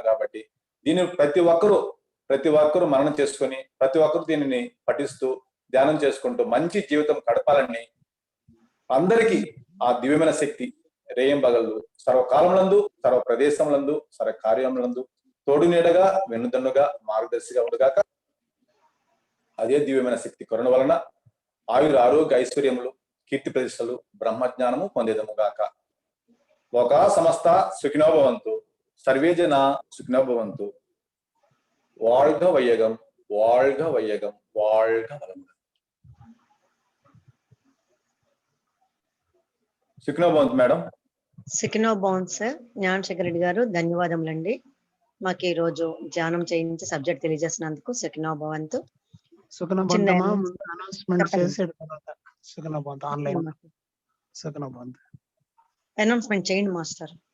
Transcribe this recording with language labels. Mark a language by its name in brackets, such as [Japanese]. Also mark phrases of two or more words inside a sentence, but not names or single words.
[Telugu] కాబట్టి దీన్ని ప్రతి ఒక్కరూ మననం చేసుకొని ప్రతి ఒక్కరు దీనిని పఠిస్తూ ధ్యానం చేసుకుంటూ మంచి జీవితం గడపాలని అందరికీ ఆ దివ్యమైన శక్తి రేయింబగళ్ళు సర్వకాలములందు సర్వ ప్రదేశములందు సర్వ కార్యములందు తోడు నీడగా వెన్నుదన్నుగా మార్గదర్శిగా ఉండగాక. అదే దివ్యమైన శక్తి కరుణ వలన ఆరోగ్య ఐశ్వర్యములు కీర్తి ప్రతిష్టలు బ్రహ్మజ్ఞానము పొందేదముగాక. [Sanskrit] లోక సమస్త సుఖినో భవంతు, సర్వే జన సుఖినో భవంతు. [Tamil] வாழ்க வையகம், வாழ்க வையகம், வாழ்க வளமுடன். [Sanskrit] సుఖినో భవంతు మేడం. సుఖినో భవంతు [Telugu] సార్. జ్ఞానశేఖర్ రెడ్డి గారు ధన్యవాదములండి. మాకు ఈ రోజు ధ్యానం చేయించి సబ్జెక్ట్ తెలియజేసినందుకు. [Sanskrit] సుఖినో భవంతు. [Telugu] అనౌన్స్మెంట్ చేయండి మాస్టర్.